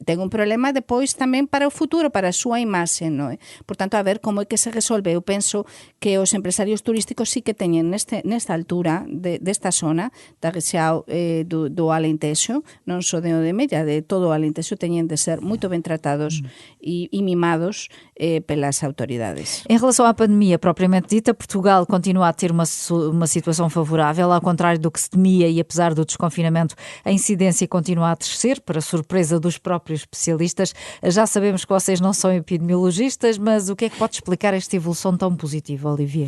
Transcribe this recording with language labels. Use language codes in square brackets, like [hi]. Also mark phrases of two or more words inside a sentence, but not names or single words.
[gl] Ten un problema depois tamén para o futuro, para a súa imaxe, non é? Por tanto, a ver como é que se resolve. Eu penso que os empresarios turísticos sí que teñen nesta altura desta zona da rexión do Alentexo, non só de Mella, de todo o Alentexo, teñen de ser moito ben tratados e mimados pelas autoridades. [pt] Em relação à pandemia propriamente dita, Portugal continua a ter uma situação favorável, ao contrário do que se temia, e apesar do desconfinamento, a incidência continua a descer, para surpresa dos próprios especialistas. Já sabemos que vocês não são epidemiologistas, mas o que é que pode explicar esta evolução tão positiva, Olivier?